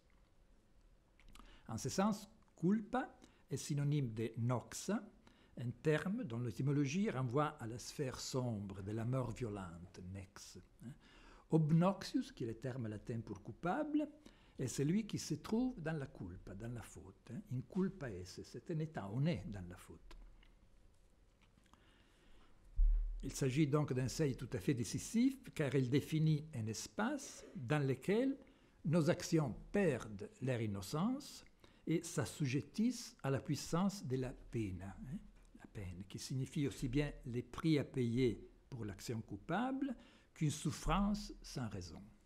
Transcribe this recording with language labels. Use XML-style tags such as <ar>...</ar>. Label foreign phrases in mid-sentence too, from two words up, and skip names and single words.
<fr>En ce sens, culpa est synonyme de noxa, un terme dont l'étymologie renvoie à la sphère sombre de la mort violente, nex. Obnoxius, qui est le terme latin pour coupable, est celui qui se trouve dans la culpa, dans la faute.</fr> <la>In culpa esse,</la> <fr>c'est un état, on est dans la faute. Il s'agit donc d'un seuil tout à fait décisif, car il définit un espace dans lequel nos actions perdent leur innocence et s'assujettissent à la puissance de la pena, la peine, qui signifie aussi bien les prix à payer pour l'action coupable qu'une souffrance sans raison.</fr>